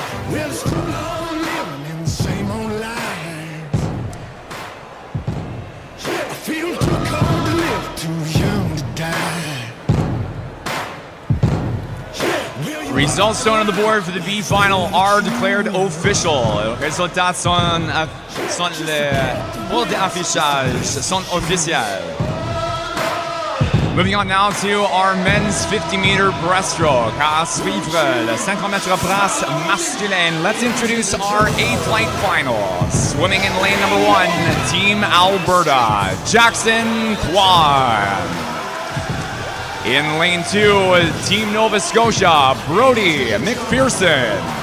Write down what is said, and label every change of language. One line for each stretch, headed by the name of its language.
English: Well, it's too long living in the same old life. I feel too cold to live, too young to die. Results shown on the board for the B final are declared official.
French: Les résultats sont le board d'affichage sont officiels.
English: Moving on now to our men's 50-meter breaststroke.
French: À suivre le 50 mètres brasse masculin.
English: Let's introduce our A-flight final. Swimming in lane number 1, Team Alberta, Jackson Kwan. In lane 2, Team Nova Scotia, Brody McPherson.